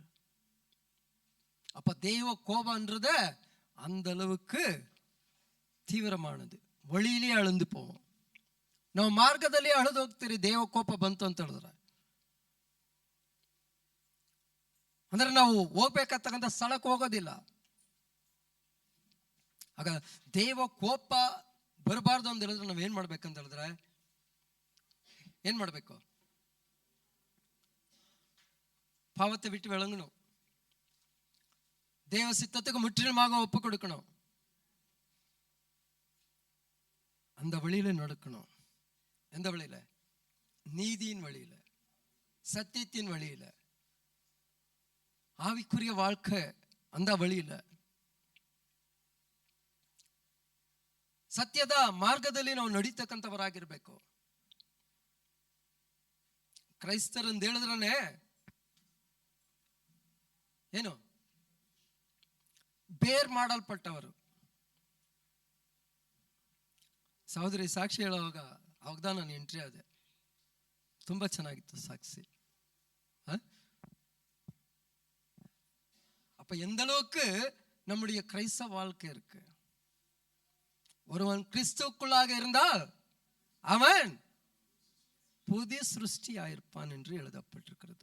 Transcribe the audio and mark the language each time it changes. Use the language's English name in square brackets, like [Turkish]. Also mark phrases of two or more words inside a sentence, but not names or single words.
[Tamil] அப்ப தெய்வ கோபம்ன்றது அந்த அளவுக்கு ತೀವ್ರமானது. வழியிலே ಅಳಿದು போவோம். [Kannada] ನಾವು ಮಾರ್ಗದಲ್ಲಿ ಅಳಿದು ಹೋಗ್ತೀರಿ ದೇವ ಕೋಪ ಬಂತು ಅಂತ ಹೇಳಿದ್ರೆ. ಅಂದ್ರೆ ನಾವು ಹೋಗ್ಬೇಕಾಗ್ತಕ್ಕಂಥ ಸ್ಥಳಕ್ಕೆ ಹೋಗೋದಿಲ್ಲ. ಆಗ ದೇವ ಕೋಪ ಬರಬಾರ್ದು ಅಂತ ಹೇಳಿದ್ರೆ ನಾವ್ ಏನ್ ಮಾಡ್ಬೇಕಂತ ಹೇಳಿದ್ರೆ ಏನ್ ಮಾಡ್ಬೇಕು? [Tamil] பாவத்தை விட்டு விளங்கணும், தேவ சித்தத்துக்கு முற்றிலுமாக ஒப்பு கொடுக்கணும். அந்த வழியில நடக்கணும். எந்த வழியில? நீதியின் வழியில, சத்தியத்தின் வழியில, ஆவிக்குரிய வாழ்க்கை அந்த வழியில, [Kannada] ಸತ್ಯದ ಮಾರ್ಗದಲ್ಲಿ ನಾವು ನಡೀತಕ್ಕಂಥವರಾಗಿರ್ಬೇಕು. ಕ್ರೈಸ್ತರಂತ ಹೇಳಿದ್ರೆ ಏನು? ಬೇರ್ ಮಾಡಲ್ಪಟ್ಟವರು. ಸಹೋದರಿ ಸಾಕ್ಷಿ ಹೇಳುವಾಗ ಅವಾಗ ನಾನು ಎಂಟ್ರಿ ಆದೆ. ತುಂಬಾ ಚೆನ್ನಾಗಿತ್ತು ಸಾಕ್ಷಿ. [Tamil] அப்ப எந்த அளவுக்கு நம்முடைய கிறிஸ்தவ வாழ்க்கை இருக்கு. ஒருவன் கிறிஸ்துவுக்குள்ளாக இருந்தால் அவன் புதிய சிருஷ்டியாயிருப்பான் என்று எழுதப்பட்டிருக்கிறது.